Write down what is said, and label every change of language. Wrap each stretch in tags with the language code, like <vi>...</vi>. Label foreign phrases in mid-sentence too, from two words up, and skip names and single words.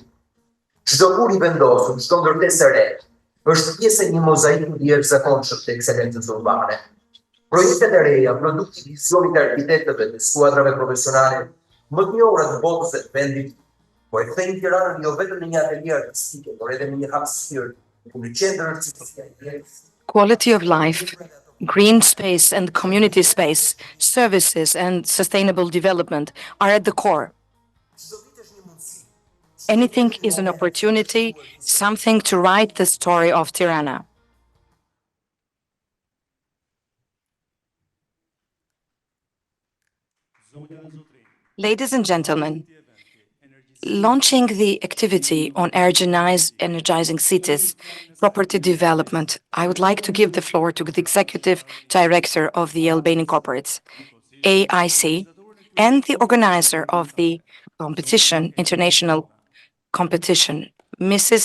<sq>Çdo kur i vendosur, çdo ndërtesë e re, është pjesë e një mozaiku i jashtëzakonshëm të ekselencës urbane. Projektet e reja, produkti i vizionit të arkitektëve dhe skuadrave profesionale, më të njohura të botës së vendit, po e kthejnë Tiranën jo vetëm në një atelier artistike, por edhe në një hapësirë, në qendër artistike.</sq> <en>Quality of life, green space and community space, services and sustainable development are at the core. Anything is an opportunity, something to write the story of Tirana. Ladies and gentlemen, launching the activity on energizing cities, property development, I would like to give the floor to the Executive Director of the Albanian Corporates, AIC, and the organizer of the competition, international competition, Mrs.</en>